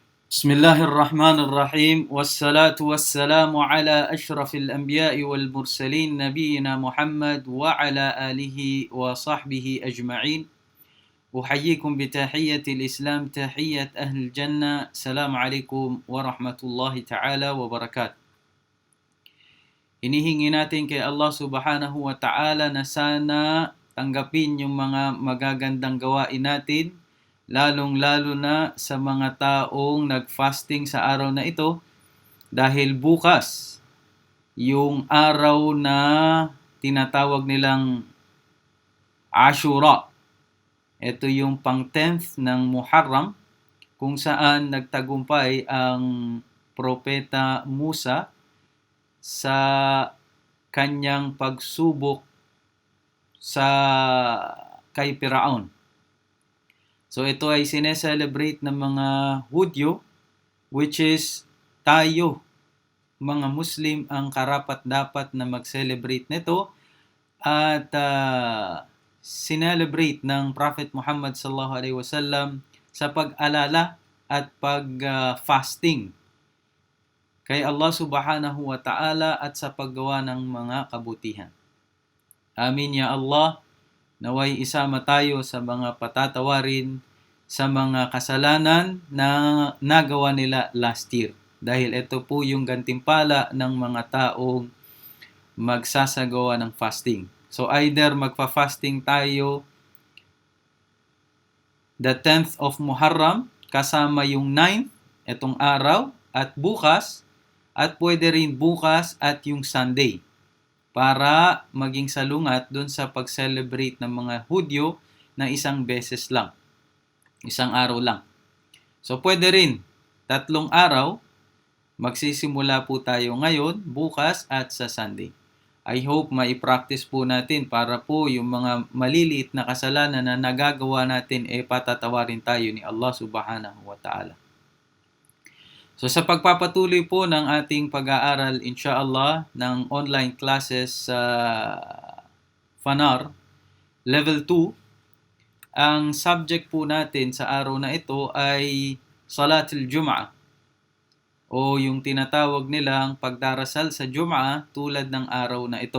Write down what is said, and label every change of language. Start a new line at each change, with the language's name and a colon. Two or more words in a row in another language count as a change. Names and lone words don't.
Arabic: بسم الله الرحمن الرحيم والصلاة والسلام على أشرف الأنبياء والمرسلين نبينا محمد وعلى آله وصحبه أجمعين. أحييكم بتحية الإسلام تحية أهل الجنة. السلام عليكم ورحمة الله تعالى وبركاته.
Filipino: Hinihingi natin kay Allah
Arabic: سبحانه وتعالى
Filipino: na sana tanggapin yung mga magagandang gawain natin, lalong-lalo na sa mga taong nag-fasting sa araw na ito, dahil bukas yung araw na tinatawag nilang Ashura. Ito yung pang-10th ng Muharram, kung saan nagtagumpay ang propeta Musa sa kanyang pagsubok kay Firaun. So ito ay sineselebrate ng mga Hudyo,
English: which is
Filipino: tayo, mga Muslim, ang karapat-dapat na mag-celebrate nito at sinelebrate ng Prophet Muhammad
Arabic: صلى الله عليه وسلم
Filipino: sa pag-alala at pag-fasting kay Allah
Arabic: سبحانه وتعالى
Filipino: at sa paggawa ng mga kabutihan.
Arabic: آمين يا الله.
Filipino: Naway isama tayo sa mga patatawarin sa mga kasalanan na nagawa nila
English: last year.
Filipino: Dahil ito po yung gantimpala ng mga taong magsasagawa ng fasting. So either magfa-fasting tayo
English: the 10th of Muharram
Filipino: kasama yung 9th, itong araw, at bukas, at pwede rin bukas at yung Sunday para maging salungat doon sa pag-celebrate ng mga Hudyo na isang beses lang, isang araw lang. So pwede rin 3 araw, magsisimula po tayo ngayon, bukas at sa Sunday.
English: I hope
Filipino: mai-practice po natin para po yung mga maliliit na kasalanan na nagagawa natin patatawarin tayo ni Allah
Arabic: سبحانه وتعالى.
Filipino: So sa pagpapatuloy po ng ating pag-aaral, inshallah, ng
English: online classes
Filipino: sa Fanar, Level 2, ang subject po natin sa araw na ito ay
Arabic: صلاة الجمعة,
Filipino: o yung tinatawag nilang pagdarasal sa Jum'ah tulad ng araw na ito.